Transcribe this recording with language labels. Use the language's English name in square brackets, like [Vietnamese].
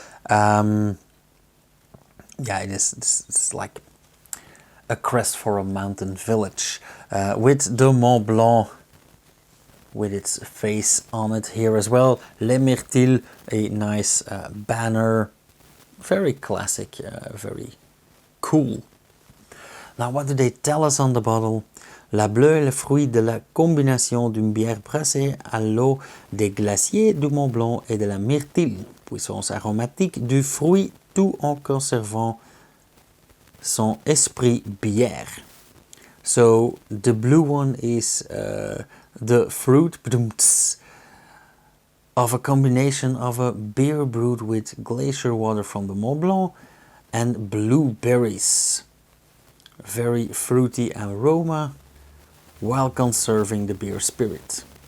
[English] Yeah, it's like a crest for a mountain village, with the Mont Blanc with its face on it here as well. Les Myrtilles, a nice banner, very classic, very cool. Now, what do they tell us on the bottle? [French] La Bleue est le fruit de la combination d'une bière brassée à l'eau des glaciers du Mont Blanc et de la myrtille, puissance aromatique du fruit, tout en conservant son esprit bière. [English] So the blue one is the fruit of a combination of a beer brewed with glacier water from the Mont Blanc and blueberries. Very fruity aroma while conserving the beer spirit.